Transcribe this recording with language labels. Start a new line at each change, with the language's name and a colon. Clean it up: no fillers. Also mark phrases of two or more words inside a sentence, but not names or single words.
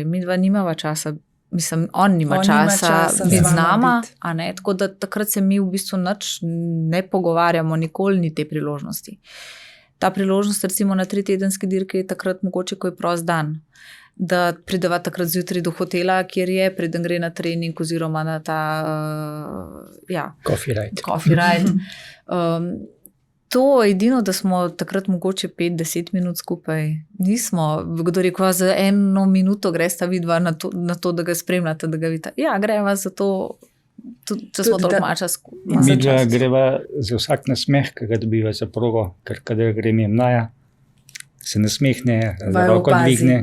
Slovenian: Mi dva nimava časa, mislim, on nima časa biti z nama, a ne, tako da takrat se mi v bistvu nič ne pogovarjamo, nikoli ni te priložnosti. Ta priložnost recimo na 3-tedenski dirki je takrat mogoče, ko je prost dan, da prideva takrat zjutraj do hotela, kjer je, preden gre na trening oziroma na ta
English: Coffee ride. Coffee ride.
Slovenian: To edino, da smo takrat mogoče 5-10 minut skupaj. Nismo, kdo rekel, za 1 minuto gresta vidva na to, da ga spremljate, da ga vidite. Ja, greva za to, če smo toliko mača skupaj. Mi dva greva za vsak nasmeh, ki ga dobiva za progo, ker kadar gre Naja, se nasmehne, roko dvigne.